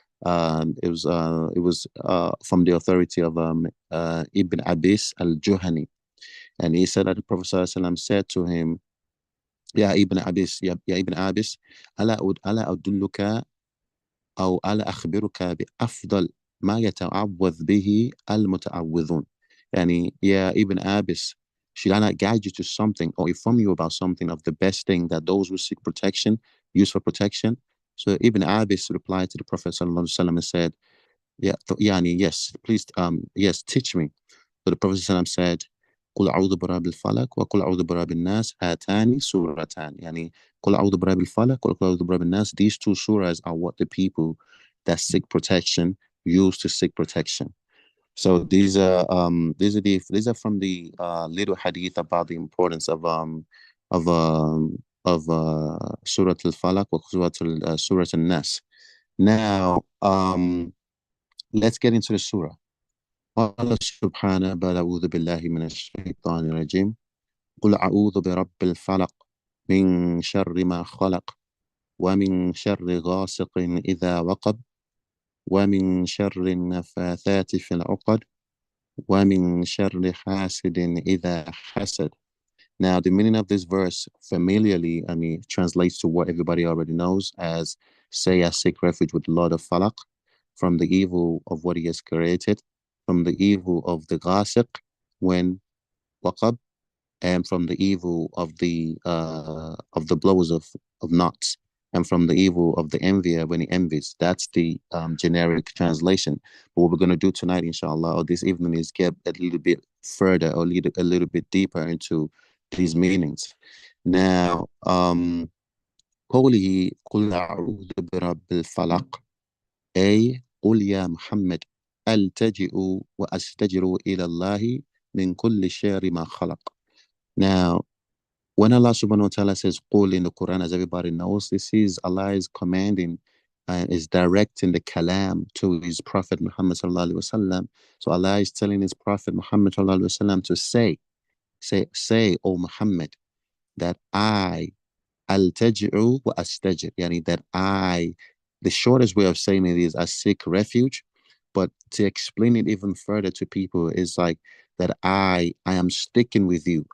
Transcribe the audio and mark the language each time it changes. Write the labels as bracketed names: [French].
[English] It was from the authority of Ibn Abis al-Juhani, and he said that the Prophet ﷺ said to him, [Arabic] Ya Ibn Abis, Ya Ibn Abis, ala adulluka أو ألا أخبرك بأفضل ما يتعوذ به المتعوذون. [English] Yani, yeah, Ibn Abis, should I not guide you to something or inform you about something of the best thing that those who seek protection use for protection? So Ibn Abbas replied to the Prophet sallallahu alaihi wasallam and said, "Yeah, yani, yes, please, yes, teach me." So the Prophet sallallahu alaihi wasallam said, [Arabic] "قل أعوذ برب الفلق وقل أعوذ برب الناس هاتان سورتان." Yani, قل أعوذ برب الفلق وقل أعوذ برب الناس. [English] These two surahs are what the people that seek protection use to seek protection. So these are from the little hadith about the importance of Surah Al-Falaq or Surah Al-Nas. Now, let's get into the surah. [Arabic] قال سبحانه بعد أعوذ بالله من الشيطان الرجيم قل أعوذ برب الفلق من شر ما خلق ومن شر غاسق إذا وقب ومن شر النفاثات في العقد وَمِن شَرِّ حَاسِدٍ إِذَا حَسَدَ. [English] Now, the meaning of this verse familiarly, translates to what everybody already knows as, say, I seek refuge with the Lord of Falaq from the evil of what he has created, from the evil of the ghasiq when waqab, and from the evil of the blowers of knots, and from the evil of the envier when he envies. That's the generic translation. But what we're going to do tonight, inshallah, or this evening, is get a little bit further or a little bit deeper into these meanings. [Arabic] Now, قوله قل أعوذ برب الفلق، أي قل يا محمد ألتجئ وأستجر إلى الله من كل شر ما خلق. [English] Now, when Allah subhanahu wa ta'ala says Qul in the Quran, as everybody knows, this is Allah is commanding and is directing the kalam to his Prophet Muhammad sallallahu alaihi wasallam. So Allah is telling his Prophet Muhammad sallallahu alaihi wasallam to say, O Muhammad, that I al-taj'u wa astajir, yani that the shortest way of saying it is I seek refuge, but to explain it even further to people is like that I am sticking with you.